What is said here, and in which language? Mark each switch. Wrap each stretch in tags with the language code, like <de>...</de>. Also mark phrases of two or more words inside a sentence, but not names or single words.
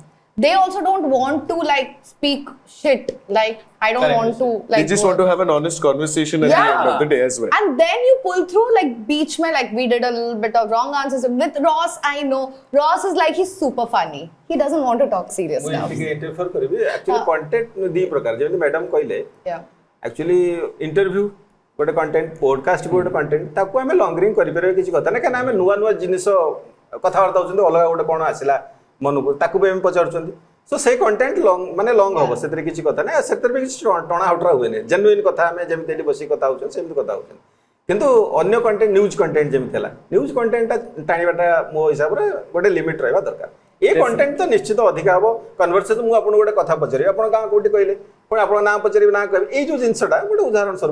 <en>They also don't want to like speak shit. Like, I don't want to like. They just want to have an honest conversation at the end of the day as well. And then you pull through like</en> <hi>बीच में,</hi> <en>like we did a little bit of wrong answers. With Ross, I know. Ross is like, he's super funny. He doesn't want to talk serious ମୁଁ stuff.</en> <or>ଟିକେ ଇଣ୍ଟରଫିୟର କରିବି</or> <en>actually content</en> <or>ଦି ପ୍ରକାର ଯେମିତି ମ୍ୟାଡାମ କହିଲେ</or> <en>Yeah. actually interview</en> <or>ଗୋଟେ</or> <en>content podcast</en> <or>ଗୋଟେ କଣ୍ଟେଣ୍ଟ ତାକୁ ଆମେ ଲଙ୍ଗରିଂ କରିପାରିବା କିଛି କଥା ନା କାରଣ ଆମେ ନୂଆ ନୂଆ ଜିନିଷ କଥାବାର୍ତ୍ତା ହଉଛନ୍ତି ଅଲଗା ଗୋଟେ କ'ଣ ଆସିଲା ମନକୁ ତାକୁ ବି ଆମେ ପଚାରୁଛନ୍ତି ସୋ ସେଇ କଣ୍ଟେଣ୍ଟ ମାନେ ଲଙ୍ଗ ହବ ସେଥିରେ କିଛି କଥା ନାହିଁ ସେଥିରେ ବି କିଛି ଟଣା ହଟରା ହୁଏନି ଜେନୁଇନ୍ କଥା ଆମେ ଯେମିତି ଏଠି ବସିକି କଥା ହଉଛନ୍ତି ସେମିତି କଥା ହଉଛନ୍ତି କିନ୍ତୁ ଅନ୍ୟ</or> <en>content news content</en> <or>ଯେମିତି ହେଲା ନ୍ୟୁଜ୍ କଣ୍ଟେଣ୍ଟଟା ଟାଣିବାଟା ମୋ ହିସାବରେ ଗୋଟେ ଲିମିଟ୍ ରହିବା ଦରକାର ଏ କଣ୍ଟେଣ୍ଟ ତ ନିଶ୍ଚିତ ଅଧିକା ହବ କନଭରସେସନ ମୁଁ ଆପଣଙ୍କୁ ଗୋଟେ କଥା ପଚାରିବି ଆପଣ ଗାଁ କୋଉଠି କହିଲେ ପୁଣି ଆପଣଙ୍କ ନାଁ ପଚାରିବି ନାଁ କହିବି ଏଇ ଯୋଉ ଜିନିଷଟା ଗୋଟେ ଉଦାହରଣ ସ୍ୱରୂପ</or>